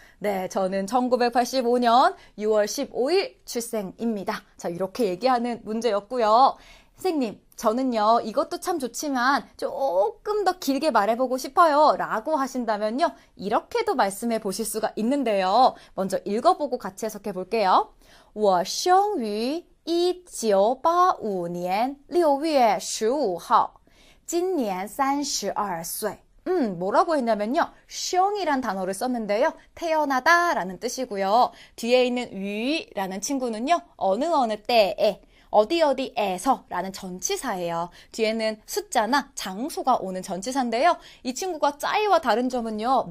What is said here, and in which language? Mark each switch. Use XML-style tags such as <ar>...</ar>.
<ko>네, 저는 1985년 6월 15일 출생입니다. 자, 이렇게 얘기하는 문제였고요. 선생님, 저는요, 이것도 참 좋지만 조금 더 길게 말해보고 싶어요. 라고 하신다면요, 이렇게도 말씀해 보실 수가 있는데요. 먼저 읽어보고 같이 해석해 볼게요.</ko> <zh>我生于1985年6月15号今年32岁</zh> <ko>뭐라고 했냐면요. 生이란 단어를 썼는데요. 태어나다 라는 뜻이고요. 뒤에 있는 위라는 친구는요. 어느 때에 어디에서 라는 전치사예요. 뒤에는 숫자나 장소가 오는 전치사인데요. 이 친구가 짜이와 다른 점은요.</ko>